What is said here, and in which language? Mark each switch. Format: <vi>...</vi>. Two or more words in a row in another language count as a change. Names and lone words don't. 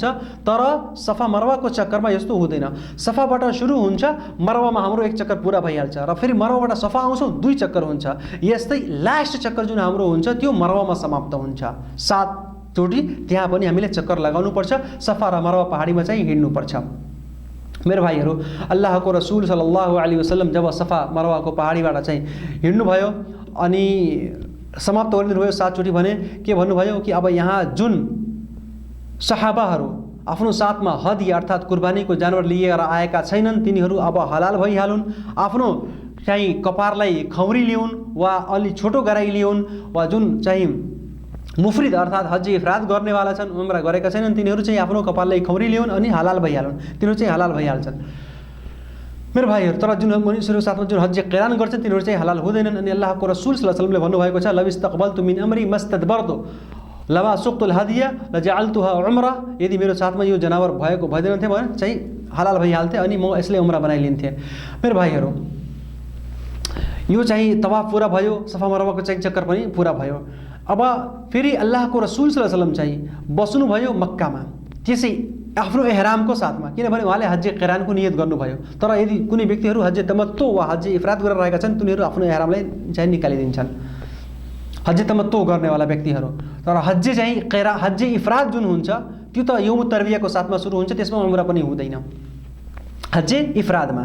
<ne>तर सफा मरवाको चक्करमा यस्तो हुँदैन। सफाबाट सुरु हुन्छ, मरवामा हाम्रो एक चक्कर पुरा भइहाल्छ, र फेरि मरवाबाट सफा आउँछौँ 2 चक्कर हुन्छ। यस्तै लास्ट चक्कर जुन हाम्रो हुन्छ त्यो मरवामा समाप्त हुन्छ। 7 चोटि त्यहाँ पनि हामीले चक्कर लगाउनुपर्छ। सफा र मरवा पहाडीमा चाहिँ हिँड्नुपर्छ। मेरो भाइहरू, अल्लाहको रसूल</ne> <ar>صلى الله عليه وسلم</ar> <ne>जब सफा मरवाको पहाडीबाट चाहिँ हिँड्नुभयो अनि समाप्त गरिदिनुभयो 7 चोटि भने के भन्नुभयो कि अब यहाँ जुन सहाबाहरू आफ्नो साथमा हदी अर्थात् कुर्बानीको जानवर लिएर आएका छैनन् तिनीहरू अब हलाल भइहालुन्। आफ्नो चाहिँ कपारलाई खौरी ल्याउन् वा अलि छोटो गराई ल्याउन्, वा जुन चाहिँ मुफ्रिद अर्थात् हज इफ्राद गर्नेवाला छन्, उम्रा गरेका छैनन्, तिनीहरू चाहिँ आफ्नो कपाललाई खौरी ल्याउन् अनि हलाल भइहालुन्। तिनीहरू चाहिँ हलाल भइहाल्छन्। मेरो भाइहरू, तर जुन मनुष्यहरू साथमा जुन हज क़िरान गर्छन् तिनीहरू चाहिँ हलाल हुँदैनन्। अनि अल्लाहको रसूल</ne> <ar>صلى الله عليه وسلم</ar> <ne>भन्नुभएको छ</ne> <ar>لو استقبلت من أمري ما استدبرت لما سقت الهدي لجعلتها عمرة.</ar> <ne>यदि मेरो साथमा यो जनावर भइदिन थियो भने चाहिँ हलाल भइहाल्थे अनि म यसले उम्रा बनाइलिन्थेँ। मेरो भाइहरू, यो चाहिँ तवाफ पुरा भयो, सफा मरवाको चाहिँ चक्कर पनि पुरा भयो। अब फेरि अल्लाहको रसूल</ne> <ar>صلى الله عليه وسلم</ar> <ne>चाहिँ बस्नुभयो मक्कामा, त्यसै आफ्नो एहरामको साथमा, किनभने उहाँले हज क़िरानको नियत गर्नुभयो। तर यदि कुनै व्यक्तिहरू हज तमत्तु वा हज इफ्राद गरेर रहेका छन् तिनीहरू आफ्नो एहरामलाई चाहिँ निकालिदिन्छन्, हज तमत्तु गर्नेवाला व्यक्तिहरू। तर हज इफ्राद जुन हुन्छ त्यो त यौम तरबियाको साथमा सुरु हुन्छ, त्यसमा उम्रा पनि हुँदैन हज इफ्रादमा।</ne>